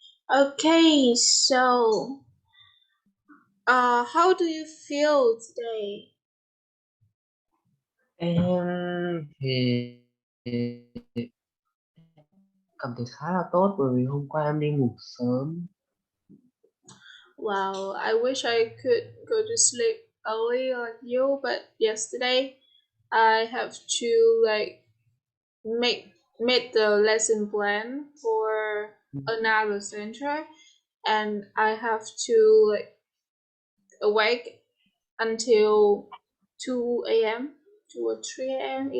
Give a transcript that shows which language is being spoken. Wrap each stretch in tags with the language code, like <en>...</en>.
<en>Okay, so how do you feel today?</en> <vi>Em thì cảm thấy khá là tốt bởi vì hôm qua em đi ngủ sớm.</vi> <en>Well, I wish I could go to sleep early like you, but yesterday I have to like make made the lesson plan for another center, and I have to like awake until 2 a.m., 2 or 3 a.m.</en>